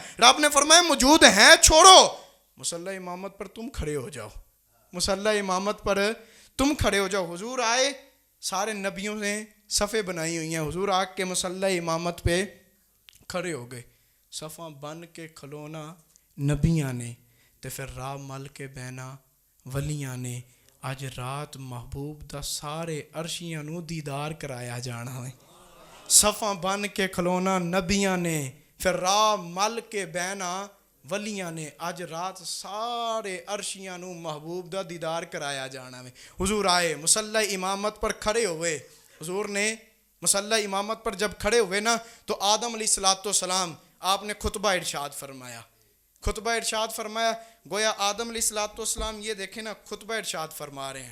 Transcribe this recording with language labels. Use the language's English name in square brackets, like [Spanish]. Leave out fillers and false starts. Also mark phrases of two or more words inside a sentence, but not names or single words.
[Urdu] رب نے فرمایا موجود ہیں, چھوڑو, مصلی امامت پر تم کھڑے ہو جاؤ, مصلی امامت پر تم کھڑے ہو جاؤ. حضور آئے, سارے نبیوں نے صفیں بنائی ہوئی ہیں, حضور آ کے مصلی امامت پہ کھڑے ہو گئے. [Punjabi] صفاں بن کے کھلونا نبیاں نے تے پھر راہ مل کے بہنا ولیاں نے. اج رات محبوب دا سارے عرشیاں نو دیدار کرایا جانا ہے. صفاں بن کے کھلونا نبیاں نے, پھر راہ مل کے بہنا ولیاں نے. اج رات سارے عرشیاں نو محبوب دا دیدار کرایا جانا ہے. [Urdu] حضور آئے, مصلی امامت پر کھڑے ہوئے. حضور نے مصلی امامت پر جب کھڑے ہوئے نا تو آدم [Arabic] علیہ السلام [Urdu] آپ نے خطبہ ارشاد فرمایا. خطبہ ارشاد فرمایا, گویا آدم [Arabic] علیہ السلام [Urdu] یہ دیکھیں نا خطبہ ارشاد فرما رہے ہیں.